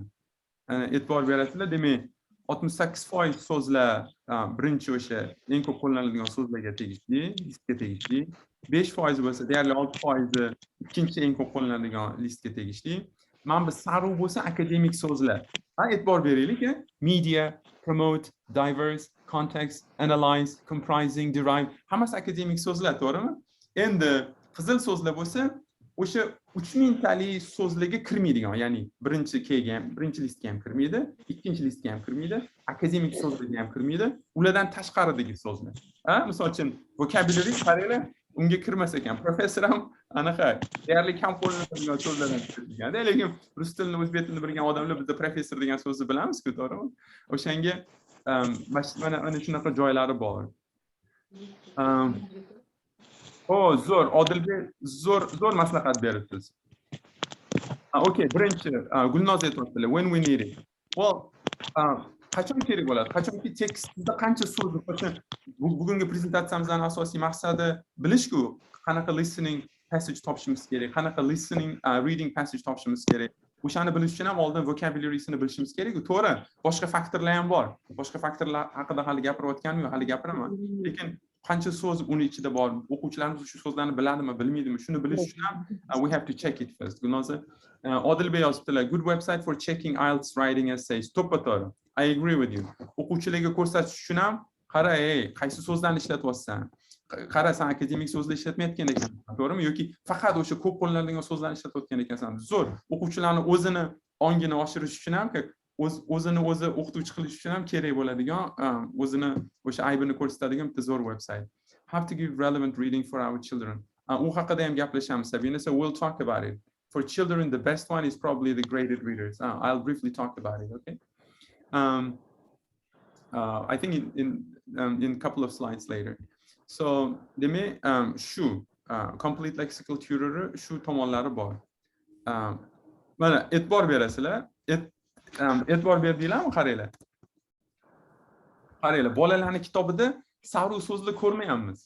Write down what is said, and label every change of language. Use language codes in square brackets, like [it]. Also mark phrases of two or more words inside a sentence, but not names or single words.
[uz] E'tibor berasizlar, demak 68% so'zlar birinchi o'sha eng ko'p qo'llaniladigan so'zlarga tegishli, listga tegishli. 5% bo'lsa, deyarli 6% ikkinchi eng ko'p qo'llaniladigan listga tegishli. Mana bu sariq bo'lsa akademik so'zlar. E'tibor beraylik, [en] media, promote, diverse, context, analyze, comprising, derive, [uz] hammasi akademik so'zlar, to'g'rimi? Endi qizil so'zlar bo'lsa, o'sha 3000 tali so'zlarga kirmaydigan, ya'ni birinchi listga ham kirmaydi, ikkinchi listga ham kirmaydi, akademik so'zlarga ham kirmaydi, ulardan tashqaridagi so'zlar. Misol uchun vocabulary qaranglar, unga kirmas ekan. Professor ham anaqa deyarli kam qo'llaniladigan so'zlardan kirgan. Lekin rus tilini, o'zbek tilini bilgan odamlar bizda professor degan so'zni bilamiz-ku, to'g'rimi? O'shanga mana shunaqa joylari bor. Zo'r, Odilbek zo'r maslahat beribsiz. Okay, birinchi Gulnoz aytibdilar, [en] when we need it. Well, [uz] qachon kerak bo'ladi? Qachonki tekstda qancha so'z bor? Bugungi prezentatsiyamizning asosiy maqsadi bilish-ku, qanaqa [en] listening passage [uz] topishimiz kerak, qanaqa [en] listening reading passage [uz] topishimiz kerak. O'shani bilish uchun ham oldin vocabulary'sini bilishimiz kerak-ku. To'g'ri, boshqa faktorlar ham bor. Boshqa faktorlar haqida hali gapirayotganim yo'q, hali gapiraman. Lekin qancha so'z uni ichida bor? O'quvchilarimiz shu so'zlarni biladimi, bilmaydimi? Shuni bilish uchun ham [en] we have to check it first. [uz] Gunoza Odilbek yozibdilar, [en] good website for checking IELTS writing essays. [uz] To'ppa-to'g'ri. [en] I agree with you. [uz] O'quvchilarga ko'rsatish uchun ham qara, qaysi so'zlarni ishlatyapsan? Qara, sen akademik so'zlar ishlatmayotgan ekansan, to'g'rimi? Yoki faqat o'sha ko'p qo'llaniladigan so'zlarni ishlatayotgan ekansan. Zo'r. O'quvchilarning o'zini ongini oshirish uchun ham, o'zini o'zi o'qituvchi qilish uchun ham kerak bo'ladigan, o'zini o'sha aybini ko'rsatadigan bitta zo'r website. [en] How to give relevant reading for our children. [uz] U haqida ham gaplashamiz, [en] Sabina, so we'll talk about it. For children, the best one is probably the graded readers. I'll briefly talk about it, okay? I think in a couple of slides later. So, [uz] demak, shu [en] complete lexical tutor [uz] shu tomonlari bor. Mana e'tibor berasizlar. E'tibor berdinglarmi? Qaranglar. Qaranglar, bolalarning kitobida sarv so'zlar ko'rmayapmiz.